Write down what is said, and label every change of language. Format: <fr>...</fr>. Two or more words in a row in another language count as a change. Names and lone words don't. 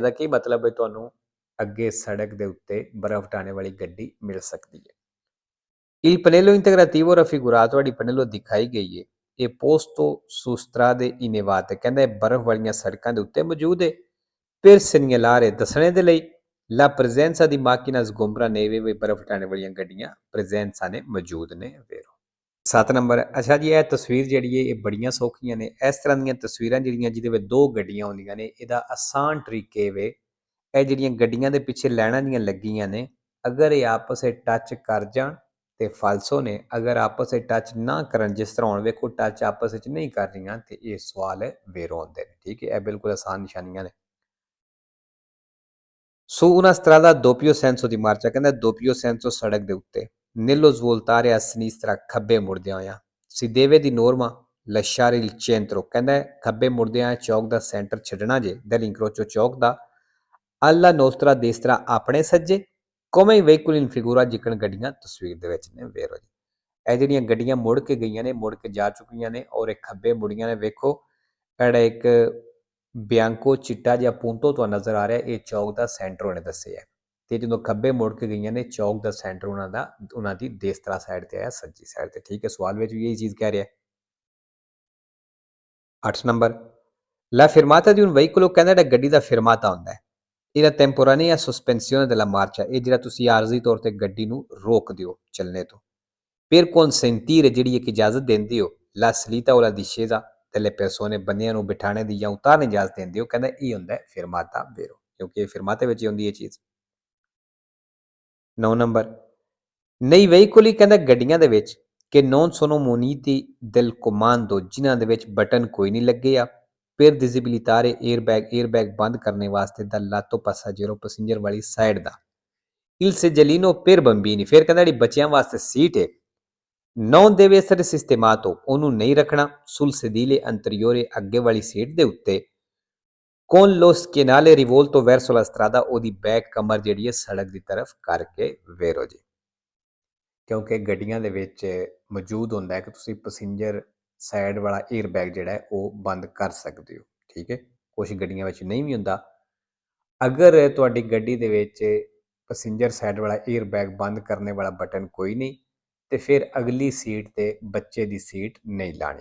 <pa>ਇਹਦਾ ਕੀ ਮਤਲਬ ਹੈ? ਤੁਹਾਨੂੰ ਅੱਗੇ ਸੜਕ ਦੇ ਉੱਤੇ ਬਰਫ਼ ਹਟਾਉਣ ਵਾਲੀ ਗੱਡੀ ਮਿਲ ਸਕਦੀ ਹੈ।</pa> <it>Il pannello integrativo raffigurato di pannello</it> <pa>ਦਿਖਾਈ ਗਈ ਹੈ ਇਹ</pa> <it>posto su strade innevate</it> <pa>ਕਹਿੰਦਾ ਇਹ ਬਰਫ਼ ਵਾਲੀਆਂ ਸੜਕਾਂ ਦੇ ਉੱਤੇ ਮੌਜੂਦ ਹੈ।</pa> <it>per segnalare</it> <pa>ਦੱਸਣੇ ਦੇ ਲਈ</pa> <it>la presenza di macchine sgombra neve</it> <pa>ਵੀ ਬਰਫ਼ ਹਟਾਉਣ ਵਾਲੀਆਂ ਗੱਡੀਆਂ presenza ਨੇ ਮੌਜੂਦ ਨੇ vero। 7 ਨੰਬਰ ਅੱਛਾ ਜੀ ਇਹ ਤਸਵੀਰ ਜਿਹੜੀ ਹੈ ਇਹ ਬੜੀਆਂ ਸੌਖੀਆਂ ਨੇ। ਇਸ ਤਰ੍ਹਾਂ ਦੀਆਂ ਤਸਵੀਰਾਂ ਜਿਹੜੀਆਂ ਜਿਹਦੇ ਵਿੱਚ ਦੋ ਗੱਡੀਆਂ ਹੁੰਦੀਆਂ ਨੇ ਇਹਦਾ ਆਸਾਨ ਤਰੀਕੇ ਵੇ ਇਹ ਜਿਹੜੀਆਂ ਗੱਡੀਆਂ ਦੇ ਪਿੱਛੇ ਲਾਈਨਾਂ ਦੀਆਂ ਲੱਗੀਆਂ ਨੇ ਅਗਰ ਇਹ ਆਪਸ ਵਿੱਚ ਟੱਚ ਕਰ ਜਾਣ ਤੇ ਫਾਲਸੋ ਨੇ, ਅਗਰ ਆਪਸ ਵਿੱਚ ਟੱਚ ਨਾ ਕਰਨ ਜਿਸ ਤਰ੍ਹਾਂ ਹੁਣ ਵੇਖੋ ਟੱਚ ਆਪਸ ਵਿੱਚ ਨਹੀਂ ਕਰ ਰਹੀਆਂ ਤੇ ਇਹ ਸਵਾਲ ਵੇਰੋ ਹੁੰਦੇ ਨੇ। ਠੀਕ ਹੈ ਇਹ ਬਿਲਕੁਲ ਆਸਾਨ ਨਿਸ਼ਾਨੀਆਂ ਨੇ।</pa> <it>Su una strada a doppio senso di marcia</it> <pa>ਕਹਿੰਦਾ</pa> <it>doppio senso</it> <pa>ਸੜਕ ਦੇ ਉੱਤੇ</pa> <it>nello svoltare a sinistra</it> <pa>ਖੱਬੇ ਮੁੜਦਿਆਂ ਹੋਇਆਂ</pa> <it>si deve di norma lasciare il centro</it> <pa>ਕਹਿੰਦਾ ਖੱਬੇ ਮੁੜਦਿਆਂ ਚੌਕ ਦਾ ਸੈਂਟਰ ਛੱਡਣਾ ਜੇ</pa> <it>dell'incrocio</it> <pa>ਚੌਕ ਦਾ</pa> <it>alla nostra destra</it> <pa>ਆਪਣੇ ਸੱਜੇ</pa> <it>come i veicoli in figura</it> <pa>ਜਿਕਣ ਗੱਡੀਆਂ ਤਸਵੀਰ ਦੇ ਵਿੱਚ ਨੇ ਵੇਰੋ ਜੀ। ਇਹ ਜਿਹੜੀਆਂ ਗੱਡੀਆਂ ਮੁੜ ਕੇ ਗਈਆਂ ਨੇ ਮੁੜ ਕੇ ਜਾ ਚੁੱਕੀਆਂ ਨੇ ਔਰ ਇਹ ਖੱਬੇ ਮੁੜੀਆਂ ਨੇ। ਵੇਖੋ ਜਿਹੜਾ ਇੱਕ ਬਿਆੰਕੋ ਚਿੱਟਾ ਜਿਹਾ ਪੂੰਤੋ ਤੁਹਾਨੂੰ ਨਜ਼ਰ ਆ ਰਿਹਾ ਇਹ ਚੌਕ ਦਾ ਸੈਂਟਰ ਉਹਨੇ ਦੱਸਿਆ ਤੇ ਜਦੋਂ ਖੱਬੇ ਮੁੜ ਕੇ ਗਈਆਂ ਨੇ ਚੌਕ ਦਾ ਸੈਂਟਰ ਉਹਨਾਂ ਦੀ ਦੇਸਤਰਾ ਸਾਈਡ ਤੇ ਆਇਆ ਸੱਜੀ ਸਾਈਡ ਤੇ। ਠੀਕ ਹੈ ਸਵਾਲ ਵਿੱਚ ਵੀ ਇਹੀ ਚੀਜ਼ ਕਹਿ ਰਿਹਾ। 8 ਨੰਬਰ</pa> <it>la fermata di un veicolo</it> <pa>ਕਹਿੰਦਾ ਜਿਹੜਾ ਗੱਡੀ ਦਾ ਫਿਰਮਾਤਾ ਹੁੰਦਾ ਹੈ ਇਹਦਾ</pa> <it>temporanea sospensione della marcia</it> <pa>ਇਹ ਜਿਹੜਾ ਤੁਸੀਂ ਆਰਜ਼ੀ ਤੌਰ ਤੇ ਗੱਡੀ ਨੂੰ ਰੋਕ ਦਿਓ ਚੱਲਣੇ ਤੋਂ।</pa> <it>per consentire</it> <pa>ਜਿਹੜੀ ਇੱਕ ਇਜਾਜ਼ਤ ਦਿੰਦੇ ਹੋ</pa> <it>la salita o la discesa delle persone</it> <pa>ਬੰਦਿਆਂ ਨੂੰ ਬਿਠਾਣੇ ਦੀ ਜਾਂ ਉਤਾਰਨੇ ਦੀ ਇਜਾਜ਼ਤ ਦਿੰਦੇ ਹੋ ਕਹਿੰਦਾ ਇਹ ਹੁੰਦਾ ਹੈ ਫਿਰਮਾਤਾ ਵੇਰੋ ਕਿਉਂਕਿ ਇਹ ਫਿਰਮਾਤੇ ਵਿੱਚ ਹੀ ਹੁੰਦੀ ਇਹ ਚੀਜ਼। 9 ਨੰਬਰ</pa> <it>nei veicoli</it> <pa>ਕਹਿੰਦਾ ਗੱਡੀਆਂ ਦੇ ਵਿੱਚ ਕਿ</pa> <it>non sono muniti del comando</it> <pa>ਜਿਨ੍ਹਾਂ ਦੇ ਵਿੱਚ ਬਟਨ ਕੋਈ ਨਹੀਂ ਲੱਗੇ ਆ</pa> <it>per disabilitare airbag</it> <pa>ਬੰਦ ਕਰਨੇ ਵਾਸਤੇ ਦਾ</pa> <it>lato passeggero</it> <pa>ਪੈਸੇਂਜਰ ਵਾਲੀ ਸਾਈਡ ਦਾ</pa> <it>il seggiolino per bambini</it> <pa>ਫਿਰ ਕਹਿੰਦਾ ਜਿਹੜੀ ਬੱਚਿਆਂ ਵਾਸਤੇ ਸੀਟ ਹੈ</pa> <it>non deve essere sistemato</it> <pa>ਉਹਨੂੰ ਨਹੀਂ ਰੱਖਣਾ</pa> <it>sul sedile anteriore</it> <pa>ਅੱਗੇ ਵਾਲੀ ਸੀਟ ਦੇ ਉੱਤੇ</pa> <it>con lo schienale rivolto verso la strada</it> <pa>ਉਹਦੀ ਬੈਕ ਕਮਰ ਜਿਹੜੀ ਹੈ ਸੜਕ ਦੀ ਤਰਫ ਕਰਕੇ ਵੇਰੋ ਜੀ ਕਿਉਂਕਿ ਗੱਡੀਆਂ ਦੇ ਵਿੱਚ ਮੌਜੂਦ ਹੁੰਦਾ ਹੈ ਕਿ ਤੁਸੀਂ ਪੈਸੇਂਜਰ ਸਾਈਡ ਵਾਲਾ 에ਅਰ ਬੈਗ ਜਿਹੜਾ ਹੈ ਉਹ ਬੰਦ ਕਰ ਸਕਦੇ ਹੋ। ਠੀਕ ਹੈ ਕੁਝ ਗੱਡੀਆਂ ਵਿੱਚ ਨਹੀਂ ਵੀ ਹੁੰਦਾ। ਅਗਰ ਤੁਹਾਡੀ ਗੱਡੀ ਦੇ ਵਿੱਚ ਪੈਸੇਂਜਰ ਸਾਈਡ ਵਾਲਾ 에ਅਰ ਬੈਗ ਬੰਦ ਕਰਨੇ ਵਾਲਾ ਬਟਨ ਕੋਈ ਨਹੀਂ ਤੇ ਫਿਰ ਅਗਲੀ ਸੀਟ ਤੇ ਬੱਚੇ ਦੀ ਸੀਟ ਨਹੀਂ ਲਾਣੀ।</pa>